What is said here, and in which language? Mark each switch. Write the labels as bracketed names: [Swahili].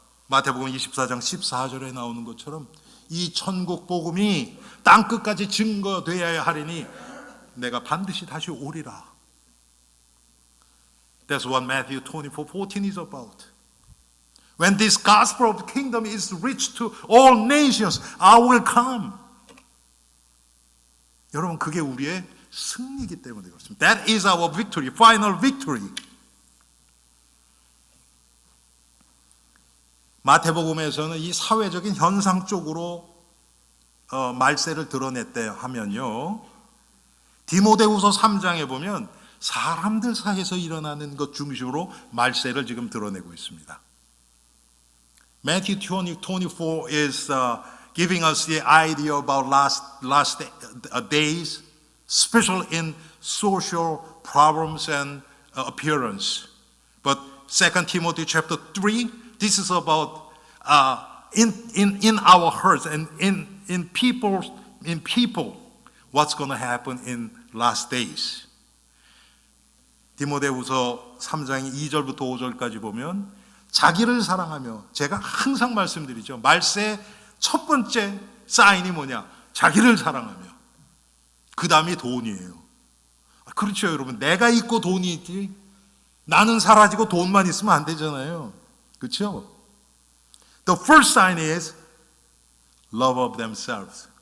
[Korean] 마태복음 24장 14절에 나오는 것처럼 이 천국 복음이 땅끝까지 증거되어야 하리니 내가 반드시 다시 오리라. [English] That's what Matthew 24:14 is about. When this gospel of the kingdom is reached to all nations, I will come. [Korean] 여러분, 그게 우리의 승리이기 때문에 그렇습니다. [English] That is our victory, final victory. [Korean] 마태복음에서는 이 사회적인 현상 쪽으로 말세를 드러냈대 하면요. 디모데후서 3장에 보면 사람들 사이에서 일어나는 것 중심으로 말세를 지금 드러내고 있습니다. [English] Matthew 20:24 is giving us the idea about last days, especially in social problems and appearance. But 2 Timothy chapter 3, this is about in our hearts and in people, what's going to happen in last days. [Korean] 디모데후서 3장 2절부터 5절까지 보면 자기를 사랑하며, 제가 항상 말씀드리죠. 말세의 첫 번째 사인이 뭐냐? 자기를 사랑하며. 그 다음이 돈이에요. 그렇죠, 여러분. 내가 있고 돈이 있지. 나는 사라지고 돈만 있으면 안 되잖아요. 그렇죠? [English] The first sign is love of themselves.